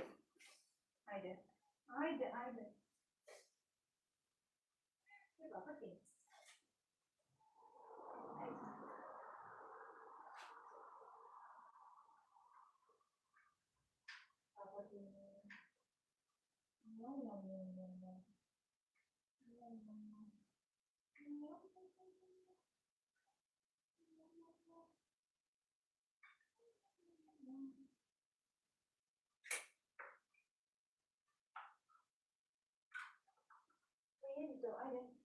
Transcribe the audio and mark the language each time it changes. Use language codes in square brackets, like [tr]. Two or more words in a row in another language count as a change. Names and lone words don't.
[bg] Айде. Айде, айде. Ти папа ти. Папа ти. [en] No, no, no, no, no. No, no, no. [bg] Benito, ayde.